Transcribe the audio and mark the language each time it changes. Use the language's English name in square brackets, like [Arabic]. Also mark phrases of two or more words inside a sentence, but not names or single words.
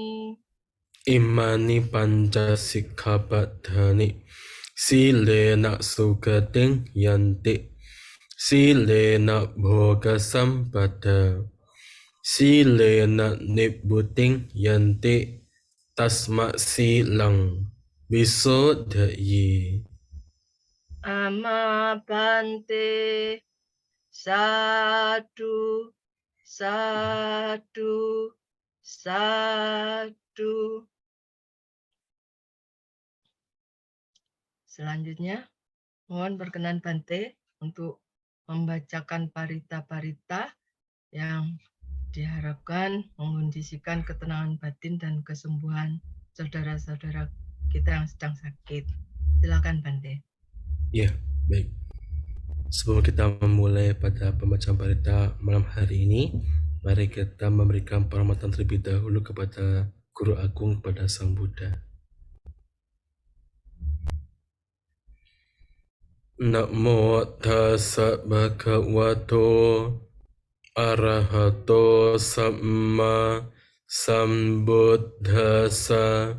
[Pali] อิมานิปัญจสิกขาปัฏฐานิสีเลนะสุขติงยันติสีเลนะโภคสัมปทาสีเลนะนิพพุติงยันติตัสมะสีลังวิโสทะเย อามาพันเตสาธุสาธุสาธุ [Indonesian] Selanjutnya, mohon berkenan Bante untuk membacakan parita-parita yang diharapkan mengondisikan ketenangan batin dan kesembuhan saudara-saudara kita yang sedang sakit. Silakan Bante. Ya, baik. Sebelum kita memulai pada pembacaan parita malam hari ini, mari kita memberikan penghormatan terlebih dahulu kepada Guru Agung, kepada Sang Buddha. [Pali] Namo tassa bhagavato arahato samma sambuddhassa.